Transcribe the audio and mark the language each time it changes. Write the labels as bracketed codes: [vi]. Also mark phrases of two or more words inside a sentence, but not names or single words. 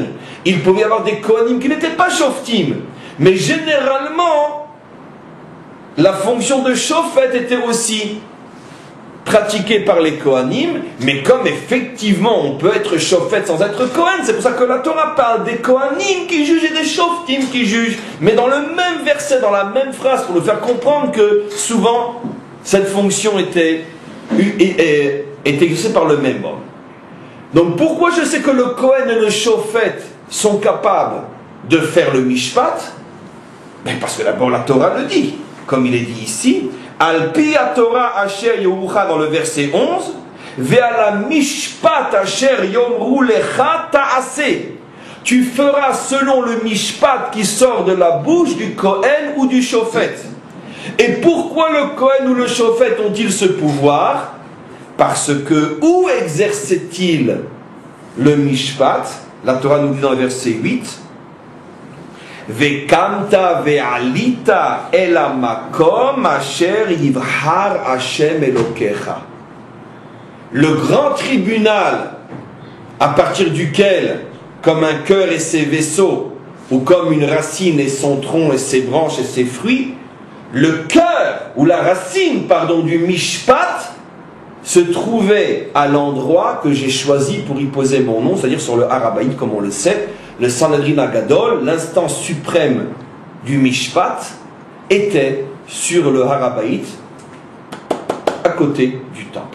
[fr] Il pouvait y avoir des Kohanim qui n'étaient pas shoftim. Mais généralement, la fonction de shofet était aussi pratiquée par les Kohanim, mais comme effectivement on peut être shofet sans être Kohen, c'est pour ça que la Torah parle des Kohanim qui jugent et des shoftim qui jugent, mais dans le même verset, dans la même phrase, pour nous faire comprendre que souvent cette fonction était exercée par le même homme. Donc pourquoi je sais que le Kohen et le shofet sont capables de faire le mishpat? Parce que d'abord la Torah le dit, comme il est dit ici, [he] על פי תורה אשר יורוך [fr] dans le verset 11, [he] ועל משפט אשר יאמרו לך תעשה. [fr] Tu feras selon le mishpat qui sort de la bouche du Kohen ou du shofet. Et pourquoi le Kohen ou le shofet ont-ils ce pouvoir? Parce que où exerce-t-il le mishpat? La Torah nous dit dans le verset 8, [he] וקמת ועלית אל המקום אשר יבחר השם אלוקיך. [fr] Le grand tribunal à partir duquel, comme un cœur et ses vaisseaux, ou comme une racine et son tronc et ses branches et ses fruits, le cœur, ou la racine, pardon, du Mishpat, se trouvait à l'endroit que j'ai choisi pour y poser mon nom, c'est-à-dire sur le Har Habayit, comme on le sait, le Sanhedrin Agadol, l'instance suprême du Mishpat, était sur le Har Habayit, à côté du temple.